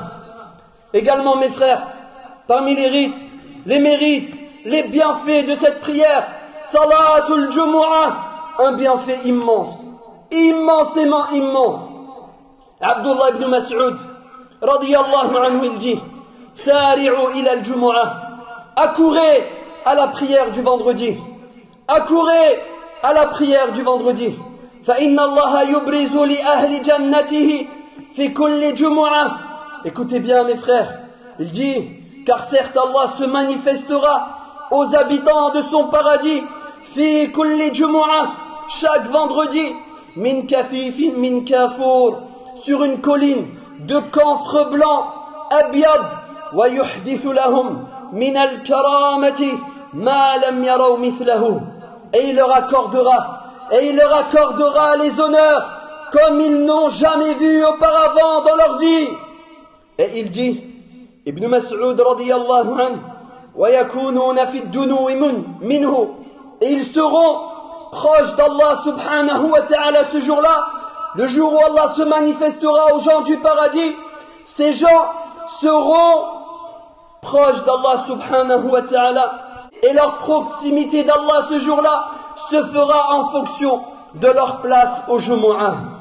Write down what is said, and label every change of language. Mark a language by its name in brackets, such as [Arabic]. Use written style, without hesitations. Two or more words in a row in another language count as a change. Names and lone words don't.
[French] Également, mes frères, parmi les rites, les mérites, les bienfaits de cette prière, [Arabic] صلاة الجمعة, [French] un bienfait immense, immensément immense. Abdullah ibn Mas'ud, [Arabic] رضي الله عنه, [French] il dit [Arabic] سارعوا إلى الجمعة, [French] accourez à la prière du vendredi, accourez à la prière du vendredi. [Arabic] فإن الله يبرز لأهل جنته في كل جمعة. [French] Écoutez bien, mes frères, il dit, car certes Allah se manifestera aux habitants de son paradis, [Arabic] في كل جمعة, [French] chaque vendredi, [Arabic] من كثيب من كافور, [French] sur une colline de camphre blanc, [Arabic] أبيض، ويحدث لهم من الكرامة ما لم يروا مثله. [French] Et il leur accordera les honneurs comme ils n'ont jamais vu auparavant dans leur vie. Et il dit, [Arabic] ابن مسعود رضي الله عنه، ويكونون في الدنو منه, [French] et ils seront proches d'Allah [Arabic] سبحانه وتعالى [French] ce jour-là, le jour où Allah se manifestera aux gens du paradis. Ces gens seront proches d'Allah [Arabic] سبحانه وتعالى [French] et leur proximité d'Allah ce jour-là se fera en fonction de leur place au Jumu'ah.